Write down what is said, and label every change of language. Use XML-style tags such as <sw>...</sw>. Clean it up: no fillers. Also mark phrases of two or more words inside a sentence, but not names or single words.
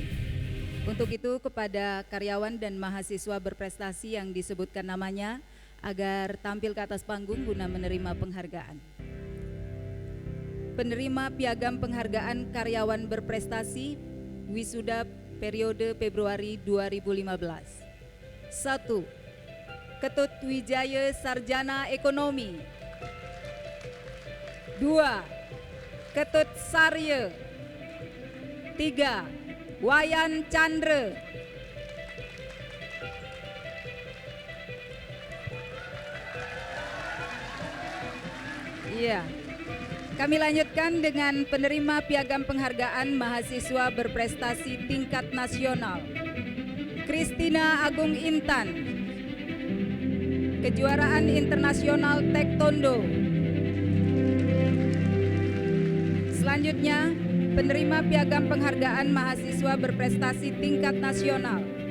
<id>Untuk itu kepada karyawan dan mahasiswa berprestasi yang disebutkan namanya agar tampil ke atas panggung guna menerima penghargaan. Penerima piagam penghargaan karyawan berprestasi wisuda periode Februari 2015. 1. Ketut Wijaya Sarjana Ekonomi. 2. Ketut Sarya. 3. Wayan Chandra. 'Iya. Kami lanjutkan dengan penerima piagam penghargaan mahasiswa berprestasi tingkat nasional. Christina Agung Intan. Kejuaraan Internasional Taekwondo. Selanjutnya, penerima piagam penghargaan mahasiswa berprestasi tingkat nasional.</id>